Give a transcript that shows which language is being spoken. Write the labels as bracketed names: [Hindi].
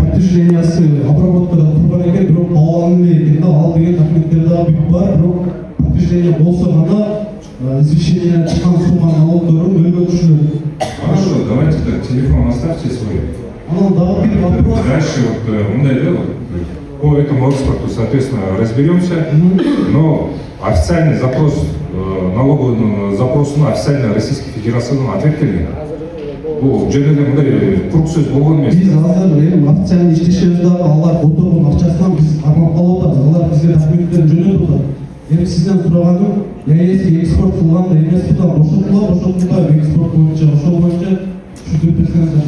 [Kyrgyz] Подтверждениясы обработкада турган экен, бирок алган экен да, ал деген документтер дагы бүт бар, бирок подтверждение болсо гана извещение чыккан сумма налогдорун өлгө түшүрөт. [Russian] Хорошо, давайте так, телефон оставьте свой. [Kyrgyz] Анан дагы бир вопрос. [Russian] Дальше вот мындай, да, по этому экспорту, соответственно, разберемся, но официальный запрос, налоговый запрос на официальной Российской Федерации ответ келген. [Kyrgyz] Бул жөнүндө мындай курук сөз болгон эмес. Биз азыр эми официальный иштешебиз дагы алар которгон акчасынан биз кармап калып атабыз. Алар бизге документтерин жөнөтүп атат. Эми сизден сураганым, если экспорт кылганда НСПдан бошотулат, экспорт боюнча ошол боюнча түшүндүрүп берсеңиз.